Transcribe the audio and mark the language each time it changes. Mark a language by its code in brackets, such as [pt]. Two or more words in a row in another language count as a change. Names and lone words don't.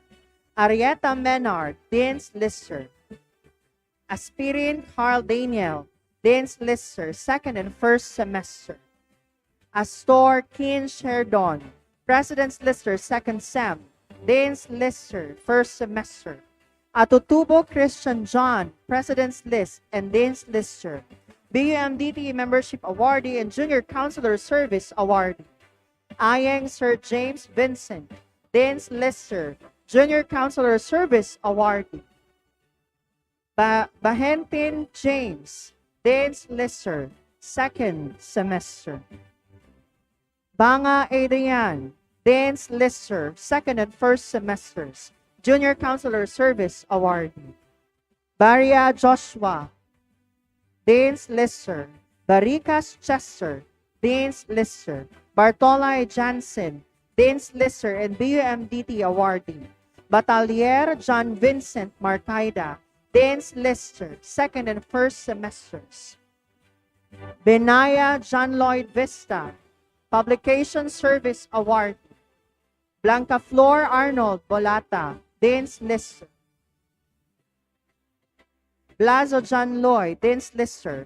[en] Arietta Menard, Dean's Lister. Aspirin Carl Daniel, Dean's Lister, second and first semester. Astor Keen Sherdon, President's Lister, second sem. Dean's Lister, first semester. Atutubo Christian John, President's List and Dean's Lister. BUMDT Membership Awardee and Junior Counselor Service Awardee. Ayeng Sir James Vincent, Dean's Lister, Junior Counselor Service Awardee. Bahentin James, Dean's Lister, second semester. Banga Adrian, Dean's Lister, second and first semesters, Junior Counselor Service Awardee. Baria Joshua, Dean's Lister. Baricas Chester, Dean's Lister. Bartolay Jansen, Dean's Lister and BUMDT Awardee. Batalier John Vincent Marcaida, Dean's Lister, second and first semesters. Benaya John Lloyd Vista, Publication Service Award. Blanca Flor Arnold Bolata, Dean's Lister. Blazo John Lloyd, Dean's Lister.